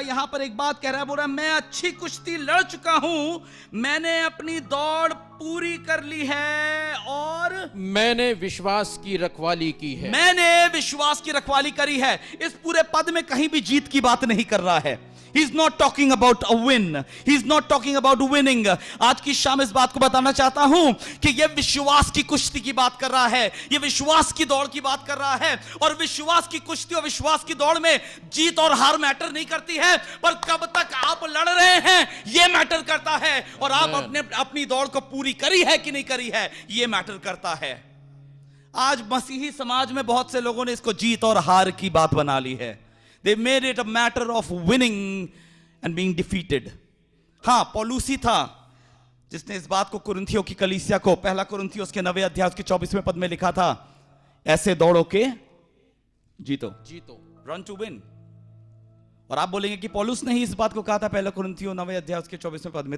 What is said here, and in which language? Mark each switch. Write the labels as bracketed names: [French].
[Hindi] यहां पर एक बात कह रहा है, बोल रहा है, मैं अच्छी कुश्ती लड़ चुका हूं, मैंने अपनी दौड़ पूरी कर ली है, और मैंने विश्वास की रखवाली की है. मैंने विश्वास की रखवाली करी है. इस पूरे पद में कहीं भी जीत की बात नहीं कर रहा है. [English] He is not talking about a win. He is not talking about winning. [Hindi] आज की शाम इस बात को बताना चाहता हूं कि यह विश्वास की कुश्ती की बात कर रहा है, यह विश्वास की दौड़ की बात कर रहा है. और विश्वास की कुश्ती और विश्वास की दौड़ में जीत और हार मैटर नहीं करती है, पर कब तक आप लड़ रहे हैं यह मैटर करता है. और आप अपनी दौड़ को पूरी करी है कि नहीं करी है, यह मैटर करता है. आज मसीही समाज में बहुत से लोगों ने इसको जीत और हार की बात बना ली है. [English] They made it a matter of winning and being defeated. [Hindi] हाँ, पौलुस ही था जिसने इस बात को कुरिन्थियों की कलीसिया को, 1 कुरिन्थियों के 9वें अध्याय के 24वें पद में लिखा था, ऐसे दौड़ो के जीतो. [English] Run to win. [Hindi] और आप बोलेंगे कि पौलुस ने ही इस बात को कहा था 1 कुरिन्थियों 9वें अध्याय के 24वें पद में.